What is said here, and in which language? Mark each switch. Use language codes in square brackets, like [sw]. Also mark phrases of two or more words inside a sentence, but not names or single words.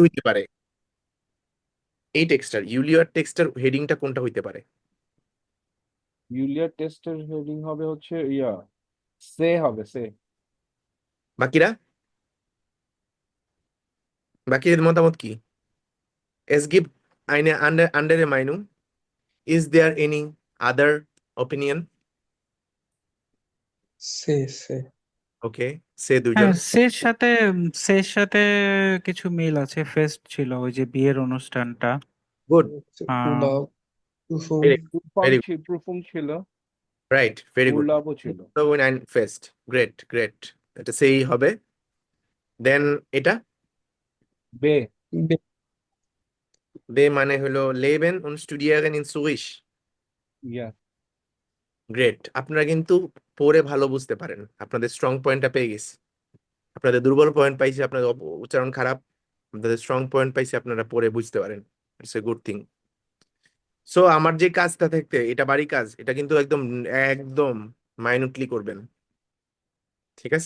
[bn] কি হইতে পারে? এই টেক্সটার, ইউলিয়ার টেক্সটার হেডিংটা কোনটা হইতে পারে? ইউলিয়া টেস্টের হেডিং হবে হচ্ছে সে হবে সে। বাকিরা, বাকিদের মতামত কি? [de] Es gibt eine andere Meinung. [en] Is there any other opinion? [bn] সে Okay, সে দুইজন। হ্যাঁ, সের সাথে কিছু মিল আছে। ফেস্ট ছিল ওই যে বিয়ের অনুষ্ঠানটা। গুড, আহ ভেরি প্রুফাম ভেরি প্রুফুম ছিল, রাইট, ভেরি গুড। উল্লাভও ছিল। তো [de] nein Fest, [bn] গ্রেট গ্রেট, এটা সেই হবে। দেন এটা বে বে মানে হলো লেবেন [de] und studieren in Zürich। [bn] ইয়া গ্রেট, আপনারা কিন্তু পড়ে ভালো বুঝতে পারেন, আপনাদের স্ট্রং পয়েন্টটা পেয়ে গেছি। আপনাদের দুর্বল পয়েন্ট পাইছি, আপনাদের উচ্চারণ খারাপ। আপনাদের স্ট্রং পয়েন্ট পাইছি, আপনারা পড়ে বুঝতে পারেন। [en] It's a good thing. [bn] সো আমার যে কাজটা থাকতে, এটা বাড়ি কাজ, এটা কিন্তু একদম একদম মাইনুটলি করবেন, ঠিক আছে?